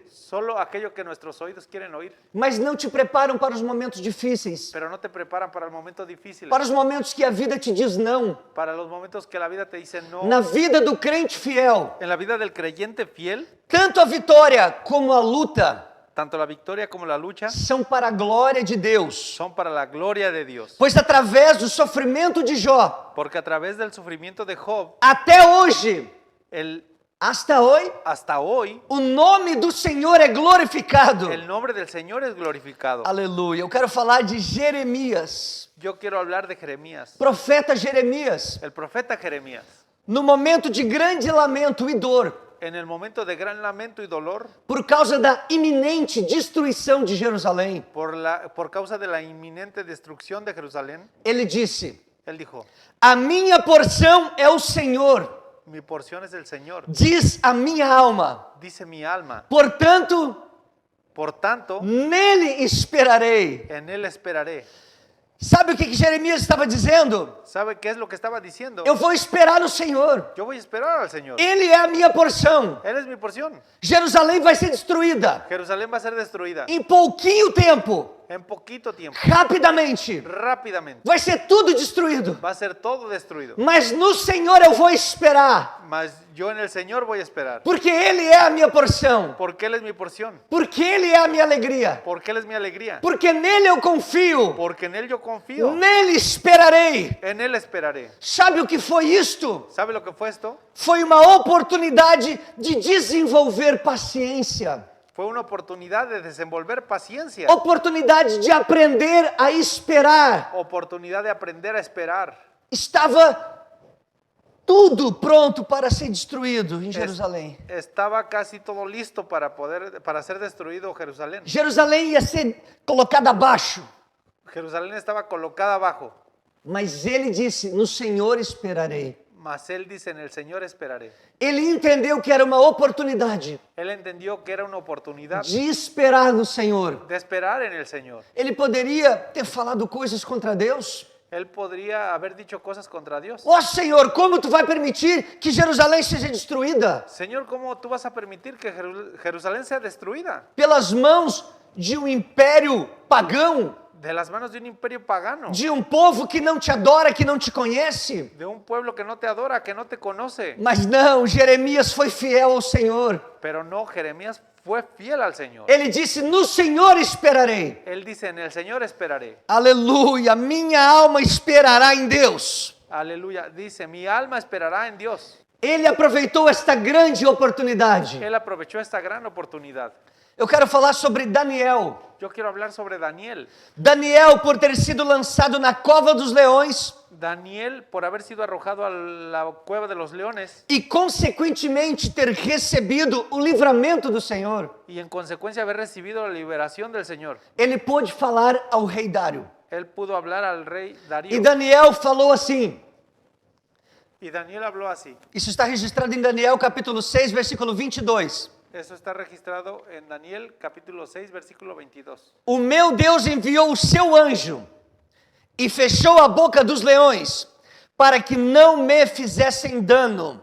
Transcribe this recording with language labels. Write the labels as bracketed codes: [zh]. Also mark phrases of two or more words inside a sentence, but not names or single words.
[es] solo aquello que nuestros oídos quieren oír, [pt] mas não te preparam para os momentos difíceis, [es] pero no te preparan para el momento difícil, [pt] para os momentos que a vida te diz não. [es] para los momentos que la vida te dice no. [pt] Na vida do crente fiel, [es] En la vida del creyente fiel, [pt] tanto a vitória como a luta [es] tanto la victoria como la lucha [pt] são para a glória de Deus. [es] son para la gloria de Dios. [pt] Pois através do sofrimento de Jó, [es] Porque a través del sufrimiento de Job, [pt] até hoje, [es] hasta hoy, [pt] o nome do Senhor é glorificado. [es] el nombre del Señor es glorificado. [pt] Aleluia. Eu quero falar de Jeremias, [es] Yo quiero hablar de Jeremías, [pt] profeta Jeremias, [es] el profeta Jeremías. [pt] no momento de grande lamento e dor, [es] En el momento de gran lamento y dolor, [pt] por causa da iminente destruição de Jerusalém, [es] por causa de la inminente destrucción de Jerusalén, [pt] ele disse: [es] él dijo, [pt] a minha porção é o Senhor, [es] mi porción es el Señor, [pt] diz a minha alma. [es] dice mi alma. [pt] Portanto, [es] Por tanto, [pt] nele esperarei. [es] en él esperaré. [pt] Sabe o que Jeremias estava dizendo? [es] ¿Sabe qué es lo que estaba diciendo? [pt] Eu vou esperar no Senhor. [es] Yo voy a esperar al Señor. [pt] Ele é a minha porção. [es] Él es mi porción. [pt] Jerusalém vai ser destruída [es] Jerusalén va a ser destruida [pt] em pouquinho tempo, [es] en poquito tiempo, [pt] rapidamente. [es] rápidamente. [pt] Vai ser tudo destruído. [es] Va a ser todo destruido. [pt] Mas no Senhor eu vou esperar, [es] Mas yo en el Señor voy a esperar. [pt] porque Ele é a minha porção, [es] Porque Él es mi porción. [pt] porque Ele é a minha alegria, [es] Porque Él es mi alegría. [pt] porque nele eu confio, [es] Porque en Él yo confío. [pt] nele esperarei. [es] En Él esperaré. [pt] Sabe o que foi isto? [es] ¿Sabe lo que fue esto? [pt] Foi uma oportunidade de desenvolver paciência, [es] Fue una oportunidad de desenvolver paciencia. [pt] oportunidade de aprender a esperar. [es] Oportunidad de aprender a esperar. [pt] Estava tudo pronto para ser destruído em Jerusalém. [es] Estaba casi todo listo para ser destruido Jerusalén. [pt] Jerusalém ia ser colocada abaixo, [es] Jerusalén estaba colocada abajo. [pt] mas ele disse: no Senhor esperarei. [es] Mas Él dice, en el Señor esperaré. [pt] Ele entendeu que era uma oportunidade [es] Él entendió que era una oportunidad [pt] de esperar no Senhor. [es] de esperar en el Señor. [pt] Ele poderia ter falado coisas contra Deus. [es] Él podría haber dicho cosas contra Dios. [pt] Ó Senhor, como tu vai permitir que Jerusalém seja destruída? [es] Señor, ¿cómo tú vas a permitir que Jerusalén sea destruida? [pt] Pelas mãos de um império pagão, [es] De las manos de un imperio pagano. [pt] de um povo que não te adora, que não te conhece. [es] De un pueblo que no te adora, que no te conoce. [pt] Mas não, Jeremias foi fiel ao Senhor. [es] Pero no, Jeremías fue fiel al Señor. [pt] Ele disse: no Senhor esperarei. [es] Él dice, en el Señor esperaré. [pt] Aleluia, minha alma esperará em Deus. [es] Aleluya. Dice, mi alma esperará en Dios. [pt] Ele aproveitou esta grande oportunidade. [es] Él aprovechó esta gran oportunidad. [pt] Eu quero falar sobre Daniel. [es] Yo quiero hablar sobre Daniel. [pt] Daniel, por ter sido lançado na cova dos leões [es] Daniel, por haber sido arrojado a la cueva de los leones [pt] e, consequentemente, ter recebido o livramento do Senhor, [es] y en consecuencia haber recibido la liberación del Señor, [pt] ele pôde falar ao rei Dário. [es] él pudo hablar al rey [pt] E [es] Darío. [pt] Daniel falou assim. [es] Y Daniel habló así. [pt] Isso está registrado em Daniel capítulo 6, versículo 22. [es] Eso está registrado en Daniel capítulo 6, versículo 22. [pt] O meu Deus enviou o seu anjo e fechou a boca dos leões para que não me fizessem dano.